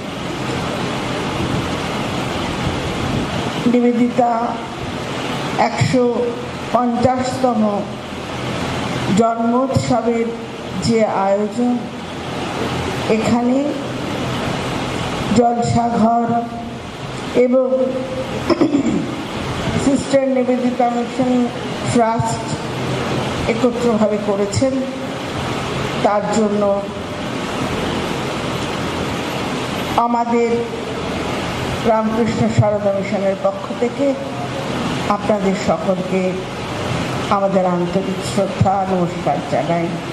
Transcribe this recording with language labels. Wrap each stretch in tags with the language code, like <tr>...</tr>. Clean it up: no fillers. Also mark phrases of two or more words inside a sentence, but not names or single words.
<bn>নিবেদিতা 150তম জন্মোৎসবের যে আয়োজন, এখানে জলসাঘর এবং सिस्टर निवेदिता मिशन ট্রাস্ট একত্রভাবে করেছেন, তার জন্য আমাদের রামকৃষ্ণ সারদা মিশনের পক্ষ থেকে আপনাদের সকলকে আমাদের আন্তরিক শ্রদ্ধা নমস্কার জানাই।</bn>